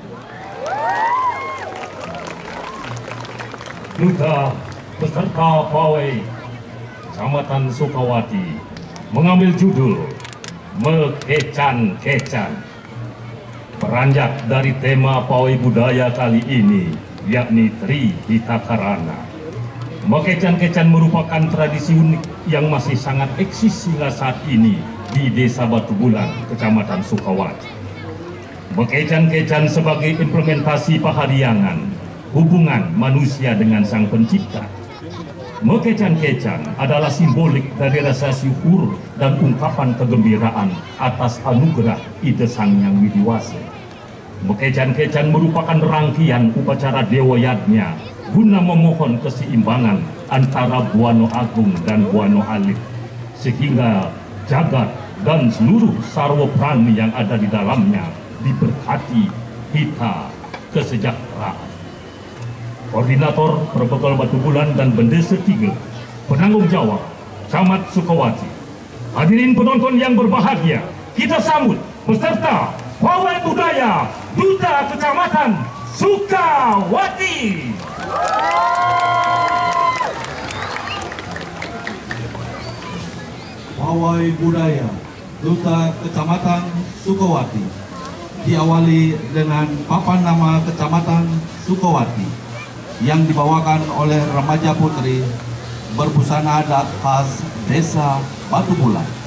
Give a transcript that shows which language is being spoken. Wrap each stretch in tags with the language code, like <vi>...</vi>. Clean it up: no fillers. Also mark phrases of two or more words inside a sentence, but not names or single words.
<id>Duta beserta pawai Kecamatan Sukawati mengambil judul Mekecan-kecan. Beranjak dari tema pawai budaya kali ini yakni Tri Hitakarana. Mekecan-kecan merupakan tradisi unik yang masih sangat eksis hingga saat ini di Desa Batu Bulan, Kecamatan Sukawati. Mekecan-kecan sebagai implementasi pahariangan, hubungan manusia dengan Sang Pencipta. Mekecan-kecan adalah simbolik dari rasa syukur dan ungkapan kegembiraan atas anugerah ide Sang Yang Widiwasa. Mekecan-kecan merupakan rangkaian upacara Dewa Yadnya guna memohon keseimbangan antara Buana Agung dan Buana Alit, sehingga jagat dan seluruh sarwa prani yang ada di dalamnya diberkati hita kesejahteraan. Koordinator Protokol Batu Bulan dan Bendesa 3, penanggung jawab Camat Sukawati. Hadirin penonton yang berbahagia, kita sambut peserta pawai budaya Duta Kecamatan Sukawati. Pawai budaya Duta Kecamatan Sukawati diawali dengan papan nama Kecamatan Sukawati yang dibawakan oleh remaja putri berbusana adat khas Desa Batu Bulan.</id>